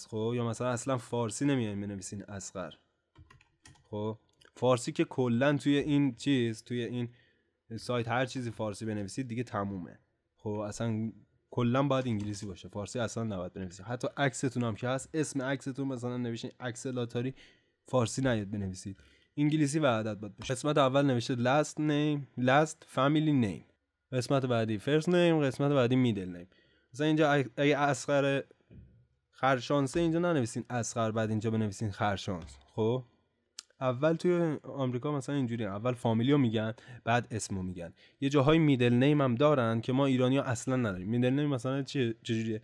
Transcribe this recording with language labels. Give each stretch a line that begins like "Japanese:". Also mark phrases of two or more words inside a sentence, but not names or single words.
Persian: خب یا مثلا اصلا فارسی نمیایم بنویسین اصغر. خب فارسی که کلا توی این چیز، توی این سایت هر چیزی فارسی بنویسید دیگه تمومه. خب اصلا کلا باید انگلیسی باشه، فارسی اصلا نباید بنویسید. حتی عکستون هم که هست، اسم عکستون مثلا نوشتین عکس لاتاری، فارسی نیاد بنویسید، انگلیسی و عدد باید باشه. قسمت اول نوشته
English: last name last family name،
Persian: قسمت بعدی
English: first name،
Persian: قسمت بعدی
English: middle name.
Persian: مثلا اینجا اگه اصغر خرشانسه اینجا ننویسین اصغر بعد اینجا بنویسین خرشانس. خب اول توی آمریکا مثلا اینجوری، اول فامیلیو میگن بعد اسمو میگن. یه جاهای
English: middle name
Persian: هم دارن که ما ایرانی‌ها اصلا نداریم.
English: middle name
Persian: مثلا چجوریه؟